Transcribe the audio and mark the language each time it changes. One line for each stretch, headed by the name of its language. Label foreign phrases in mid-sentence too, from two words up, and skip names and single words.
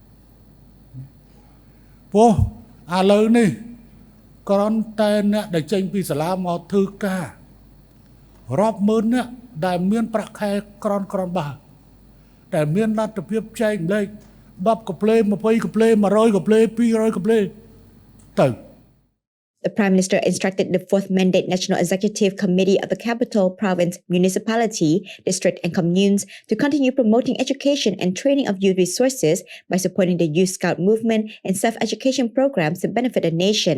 Khmer: ព្រោះឥឡូវនេះគ្រាន់តែអ្នកដែលចេញពីសាលាមកធ្វើការរាប់ម៉ឺននាក់ដែលមានប្រាក់ខែក្រនបើតែមានលទ្ធភាពចែកលេខ10កាផ្លេ20កាផ្លេ100កាផ្លេ200កាផ្លេទៅ
English: The Prime Minister instructed the 4th Mandate National Executive Committee of the Capital, Province, Municipality, District and Communes to continue promoting education and training of youth resources by supporting the Youth Scout movement and self-education programs to benefit the nation.